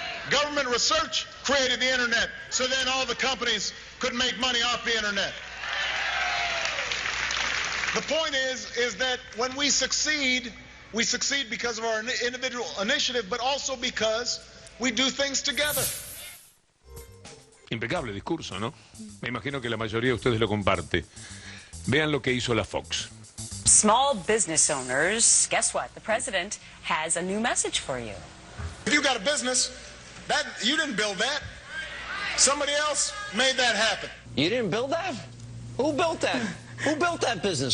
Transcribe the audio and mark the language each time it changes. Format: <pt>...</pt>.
<en>Government research created the internet, so then all the companies could make money off the internet. The point is that when we succeed because of our individual initiative, but also because we do things together.</en> <es>Impecable discurso, ¿no? Me imagino que la mayoría de ustedes lo comparte. Vean lo que hizo la Fox.</es> <en>Small business owners, guess what? The president has a new message for you. If you got a business, you didn't build that. Somebody else made that happen. You didn't build that? Who built that? Who built that business?</en>